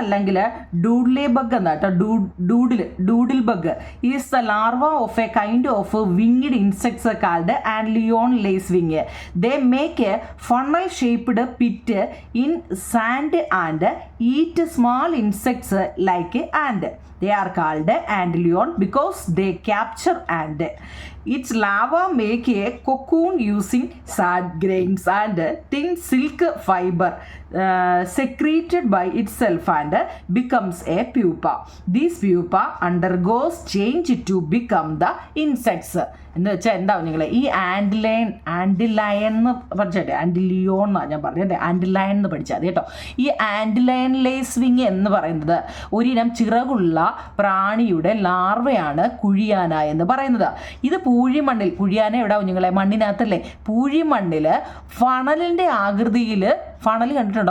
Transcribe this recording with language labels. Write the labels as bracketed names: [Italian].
[Malayalam] അല്ലെങ്കിൽ ഡൂഡ്ലേ ബഗ് എന്ന് കേട്ടോ. [English] Doodle bug is the larva of a kind of winged insects called antlion lace wing. They make a funnel shaped pit in sand and eat small insects like ant. They are called antlion because they capture ant. Its larvae make a cocoon using sad grains and thin silk fiber secreted by itself and becomes a pupa. This pupa undergoes change to become the insects. [Malayalam] എന്ന് വെച്ചാൽ എന്താവും നിങ്ങൾ ഈ ആൻഡിലയൻ എന്ന് പഠിച്ചേ. ആൻഡിലിയോൺ എന്നാണ് ഞാൻ പറഞ്ഞത്. ആൻഡിലയൻ എന്ന് പഠിച്ചാൽ കേട്ടോ. ഈ ആൻഡിലയൻ ലേസ് വിങ് എന്ന് പറയുന്നത് ഒരിനം ചിറകുള്ള പ്രാണിയുടെ ലാർവയാണ് കുഴിയാന എന്ന് പറയുന്നത്. ഇത് പൂഴിമണ്ണിൽ, കുഴിയാന എവിടെ നിങ്ങളെ? മണ്ണിനകത്തല്ലേ? പൂഴിമണ്ണിൽ ഫണലിൻ്റെ ആകൃതിയിൽ, ഫണൽ കണ്ടിട്ടുണ്ടോ?